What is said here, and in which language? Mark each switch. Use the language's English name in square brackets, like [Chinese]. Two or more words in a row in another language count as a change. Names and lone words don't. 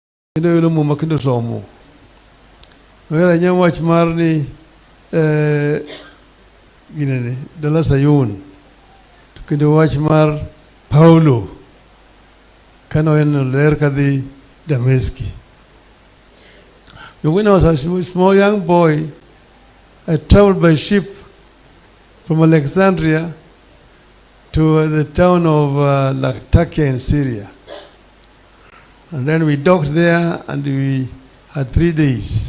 [Luo (Kenya and Tanzania)] kendo yudo muma kendo somo. Wera nyam wach mar ni ginene dala Sayun, kendo wach mar Paulo kano en ler kadhi Damascus. [English] When I was a small young boy, I traveled by ship from Alexandria to the town of Latakia in Syria. And then we docked there and we had 3 days.